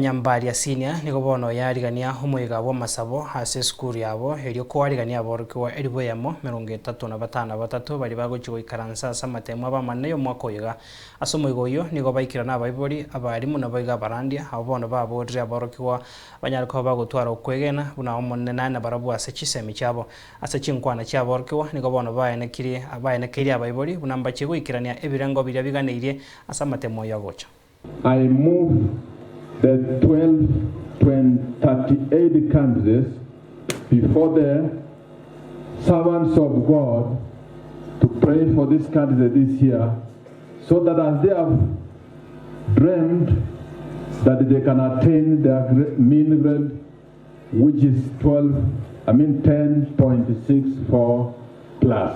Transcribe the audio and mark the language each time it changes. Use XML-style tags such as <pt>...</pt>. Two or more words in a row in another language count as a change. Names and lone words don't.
<guz>Nyambaria senior nigo bono yarigania umuiga wa Amasabo hase Esukuru yabo erio kwarigania ABAOROKIGWA eribo yamo 35 bari bagochia GOISARANSERA AMATEMWA bamane yo mwaka oyiga ase omoiga oyo nigo baikira na abaibori abarimu na baiga barandia abo bono baborire ABAOROKIGWA banyara ko bagotwara okwegena buna omonene na barabu ase chisemi chabo ase chinkwana chia ABAOROKIGWA nigo bono baenekirie abaibori buna mbache goikirania ebirengo biria biganeirie ase AMATEMWA yo gocha.</guz> <en>I move the 38 candidates before the servants of God to pray for this candidate this year, so that as they have dreamed that they can attain their mean grade, which is 10.64 plus.</en>